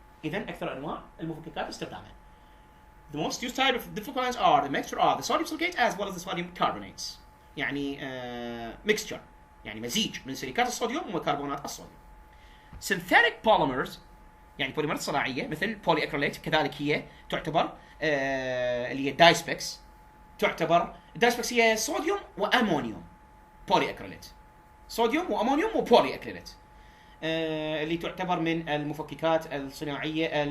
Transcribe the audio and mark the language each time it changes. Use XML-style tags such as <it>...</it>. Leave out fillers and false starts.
<ar>إذن أكثر أنواع المفككات استخداما.</ar> <en>The most used type of deflocculants are the mixture of the sodium silicate as well as the sodium carbonates</en> <ar>يعني mixture يعني مزيج من سيليكات الصوديوم وكربونات الصوديوم.</ar> <en>Synthetic polymers</en> <ar>يعني بوليمرات صناعية مثل polyacrylate كذلك هي تعتبر اللي هي دايسبكس تعتبر الدايسبكس هي صوديوم وأمونيوم polyacrylate صوديوم وأمونيوم وبوليأكريلات اللي تعتبر من المفككات الصناعية</ar>